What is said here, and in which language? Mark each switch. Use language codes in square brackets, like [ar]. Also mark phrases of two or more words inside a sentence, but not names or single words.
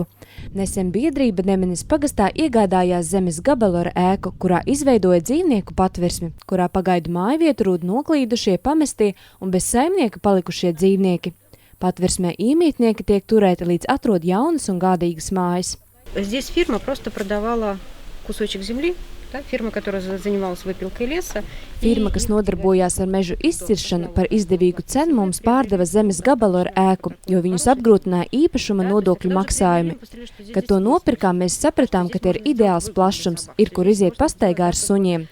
[lv] Nesen biedrība Nemenes pagastā iegādājās zemes gabalu ar ēku, kurā izveidoja dzīvnieku patversmi, kurā pagaidu mājvietu rūd noklīdušie, pamestie un bez saimnieka palikušie dzīvnieki. Patversmē iemītnieki tiek turēti, līdz atrod jaunas un gādīgas mājas. [ru] Здесь фирма просто продавала кусочек земли. [lv] Firma, kas nodarbojās ar mežu izciršanu, par izdevīgu cenu mums pārdeva zemes gabalu ar ēku, jo viņus apgrūtināja īpašuma nodokļu maksājumi. Kad to nopirkām, mēs sapratām, ka te ir ideāls plašums, ir kur iziet pastaigā ar suņiem.